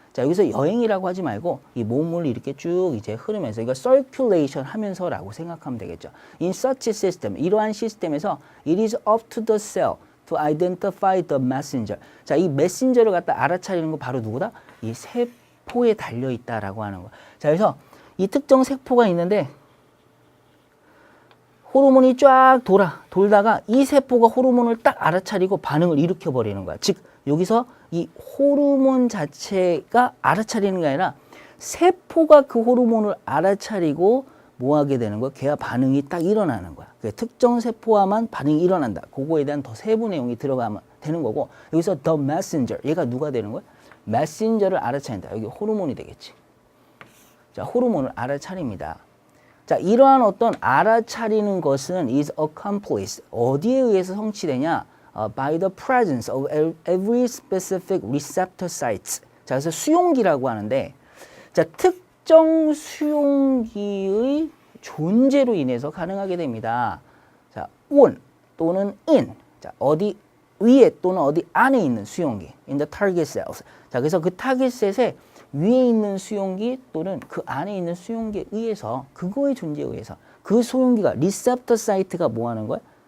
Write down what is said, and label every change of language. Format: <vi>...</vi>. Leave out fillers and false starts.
<ko>자, 여기서 여행이라고 하지 말고 이 몸을 이렇게 쭉 이제 흐르면서 이거 circulation 하면서라고 생각하면 되겠죠.</ko> <en>In such a system,</en> <ko>이러한 시스템에서</ko> <en>it is up to the cell to identify the messenger.</en> <ko>자, 이 메신저를 갖다 알아차리는 거 바로 누구다? 이 세포에 달려 있다라고 하는 거. 자, 그래서 이 특정 세포가 있는데 호르몬이 쫙 돌다가 이 세포가 호르몬을 딱 알아차리고 반응을 일으켜 버리는 거야. 즉 여기서 이 호르몬 자체가 알아차리는 게 아니라 세포가 그 호르몬을 알아차리고 뭐 하게 되는 거야? 걔와 반응이 딱 일어나는 거야. 특정 세포와만 반응이 일어난다. 그거에 대한 더 세부 내용이 들어가면 되는 거고, 여기서 the messenger, 얘가 누가 되는 거야? 메신저를 알아차린다. 여기 호르몬이 되겠지. 자, 호르몬을 알아차립니다. 자, 이러한 어떤 알아차리는 것은</ko> <en>is accomplished.</en> <ko>어디에 의해서 성취되냐?</ko> <en>By the presence of every specific receptor sites.</en> <ko>자, 그래서 수용기라고 하는데, 자, 특정 수용기의 존재로 인해서 가능하게 됩니다. 자, on 또는 in. 자, 어디 위에 또는 어디 안에 있는 수용기.</ko> <en>In the target cells.</en> <ko>자, 그래서 그 타겟 셋에 위에 있는 수용기 또는 그 안에 있는 수용기에 의해서, 그거의 존재에 의해서 그 수용기가 리셉터 사이트가 뭐 하는 거야?</ko>